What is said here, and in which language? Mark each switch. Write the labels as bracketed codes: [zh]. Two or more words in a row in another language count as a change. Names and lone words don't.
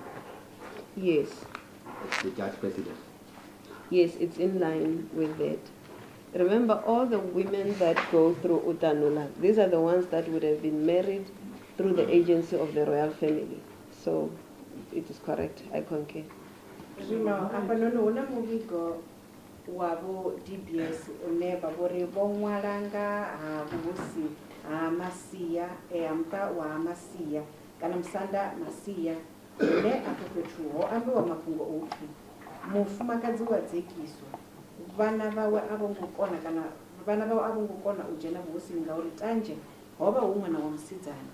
[en] Yes. the Judge President? Yes, it's in line with that. Remember, all the women that go through Utanula, these are the ones that would have been married through the agency of the royal family. So it is correct, I concur. [ve] Zvino apa nono huna muvhigo wavo DBS une vha vhori vho ṅwala nga ha vhuhosi ha Masia muṱa wa Masia kana musanda Masia une afho fhethu ho ambiwa mafhungo o pfhi mufumakadzi wa dzekiso vhana vhawe a vho ngo kona kana vhana vhawe a vho ngo kona u dzhena vhuhosini ngauri tanzhe ho vha hu ṅwana wa musidzana.